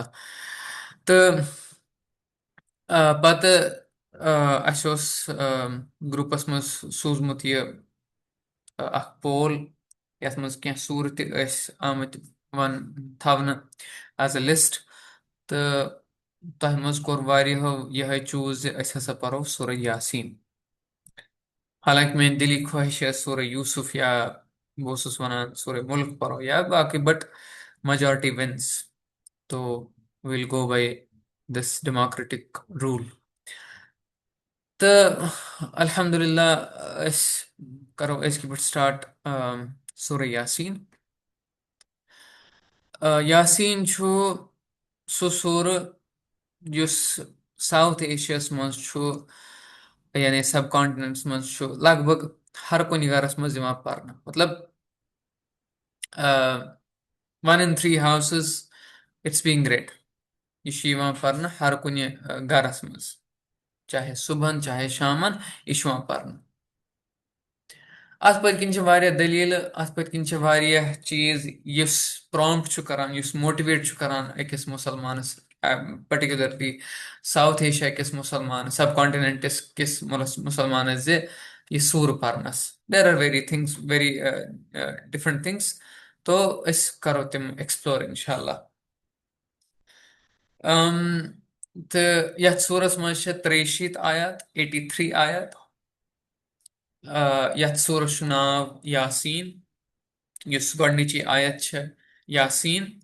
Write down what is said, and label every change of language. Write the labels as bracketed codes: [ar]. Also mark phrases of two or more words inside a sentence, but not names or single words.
[ks] تہٕ پتہٕ اَسہِ اوس گروپس منٛز سوٗزمُت یہِ اکھ پول، یتھ منٛز کینٛہہ سوٗرٕ تہِ ٲسۍ آمٕتۍ تھاونہٕ [en] as a list. [ks] تہٕ تۄہہِ منٛز کوٚر واریاہو یِہے چوٗز زِ أسۍ ہسا پرو سورہ یاسیٖن. حالانکہِ میٲنۍ دِلی خواہش ٲس سورہ یوٗسف، یا بہٕ اوسُس ونان سورہ مُلک پرو یا باقٕے، [en] بٹ majority wins. تو we'll go by this democratic rule. [ks] تہٕ الحمدللہ أسۍ کرو أزکہِ پٮ۪ٹھ سٹارٹ سورہ یاسیٖن. یاسیٖن چھُ سُہ سورہ یُس ساوُتھ ایشیاہس منٛز چھُ यानी सब कॉन्टिनेंट्स मज लगभग हर कुन गरस मज पर्न मतलब [en] 1 in 3 houses it's being read [ks] यह पर्न हर कुन गरस मज चाहे सुबह चाहे शामन यह पर्न अत पत्किन दलील अत पत्किन चीज युस प्रॉम्प्ट करान युस मोटिवेट करान अकिस मुसलमानस पर्टिकुलरली साउथ एशिया किस मुसलमान सब कॉन्टिनेंटस किस मुसलमानस जे यह सूर परनस [en] there are very things very different things [ks] तो अस करो तिम एक्सप्लोर इंशाल्लाह तो यथ सूरस मज 63 आयत 83 आयत यथ सूरस नाव यासीन युस गडनिची आयत यासीन